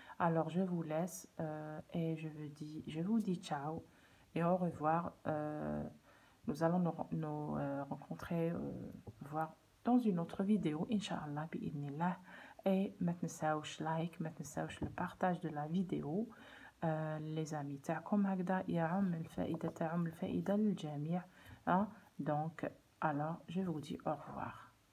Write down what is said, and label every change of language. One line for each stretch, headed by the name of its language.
French: Alors je vous laisse et je vous dis ciao et au revoir. Nous allons nous rencontrer, voir dans une autre vidéo, Inch'Allah, bi'idnillah.
Arabic: Et ما تنساوش لايك، ما تنساوش البارتاج
French: de la vidéo. les amis
Arabic: تاعكم هكذا يعم الفائدة، تعم الفائدة للجميع.
French: Donc, alors, je vous dis au revoir.